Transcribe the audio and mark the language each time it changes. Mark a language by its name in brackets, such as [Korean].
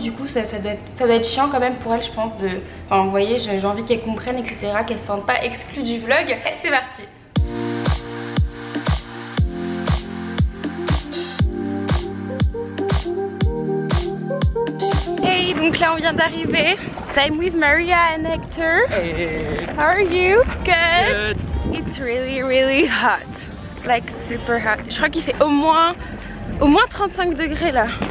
[French] Du coup ça doit être chiant quand même pour elle, je pense. Enfin vous voyez, j'ai envie qu'elle comprenne, etc. Qu'elle se sente pas exclue du vlog. C'est parti. Hey, donc là on vient d'arriver. [English] I'm with Maria and Hector. Hey. How are you? Good. It's really hot, like super hot. [French] Je crois qu'il fait au moins 35 degrés là.